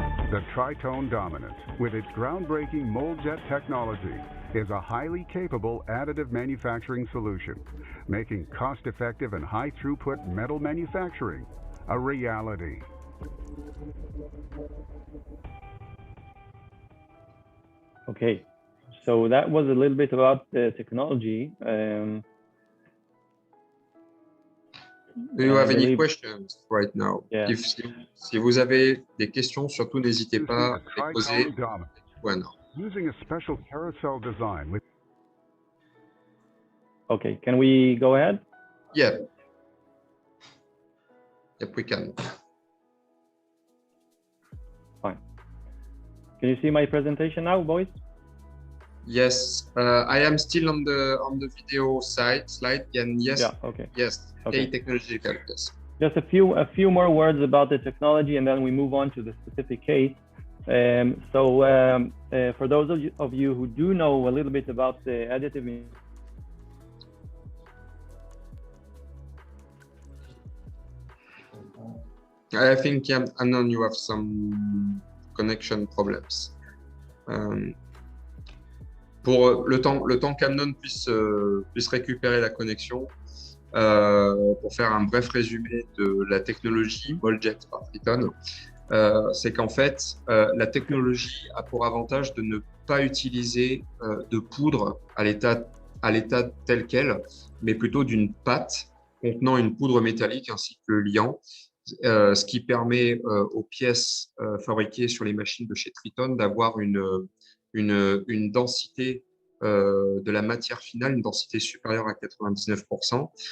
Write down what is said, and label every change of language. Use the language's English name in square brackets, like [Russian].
[English] The Tritone Dominant, with its groundbreaking MoldJet technology, is a highly capable additive manufacturing solution, making cost-effective and high-throughput metal manufacturing a reality. Okay, so that was a little bit about the technology. Do you have any questions right now? Yeah. [French] Si vous avez des questions, surtout n'hésitez pas à les poser. [English] Using a special carousel design with. Okay, can we go ahead? Yeah. Yep, we can. Fine. Can you see my presentation now, boys? Yes, I am still on the video slide, and yes, yeah, okay. Yes, okay. Technological, yes. Just a few more words about the technology, and then we move on to the specific case. For those of you who do know a little bit about the additive. I think, yeah, Anon, you have some connection problems. [French] Pour le temps qu'Amnon puisse récupérer la connexion, pour faire un bref résumé de la technologie MoldJet par Tritone, c'est qu'en fait, la technologie a pour avantage de ne pas utiliser de poudre à l'état tel quel, mais plutôt d'une pâte contenant une poudre métallique ainsi que le liant, ce qui permet aux pièces fabriquées sur les machines de chez Tritone d'avoir une densité de la matière finale, une densité supérieure à 99%.